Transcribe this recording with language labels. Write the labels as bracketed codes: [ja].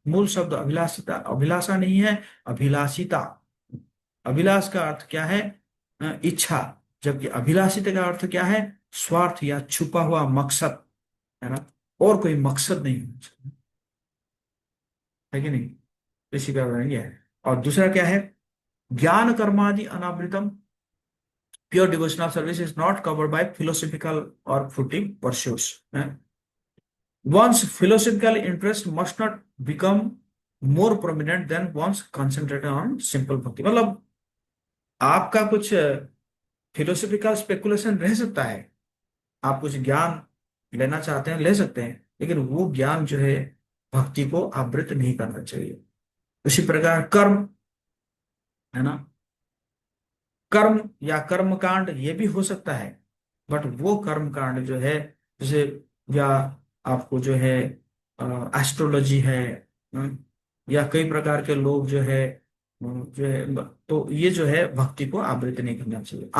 [hi] मूल शब्द अभिलाषिता, अभिलाषा नहीं है, अभिलाषिता। अभिलाष का अर्थ क्या है? इच्छा। जबकि अभिलाषिता का अर्थ क्या है? स्वार्थ या छुपा हुआ मकसद, है ना। और कोई मकसद नहीं होना चाहिए, है कि नहीं। इसी का वर्णन यह है। और दूसरा क्या है? [sa] ज्ञान कर्मादि अनावृतम, [en] pure devotional service is not covered by philosophical or footing pursuits. One's philosophical interest must not become more prominent than one's concentration on simple bhakti. [hi] मतलब आपका कुछ फिलोसफिकल स्पेकुलेशन रह सकता है, आप कुछ ज्ञान लेना चाहते हैं, ले सकते हैं, लेकिन वो ज्ञान जो है भक्ति को आवृत नहीं करना चाहिए। उसी प्रकार कर्म, है ना, कर्म या कर्म कांड ये भी हो सकता है, बट वो कर्म कांड जो है, जैसे या आपको जो है एस्ट्रोलॉजी है, या कई प्रकार के लोग जो है जो है, तो ये जो है भक्ति को आवृत नहीं करना चाहिए।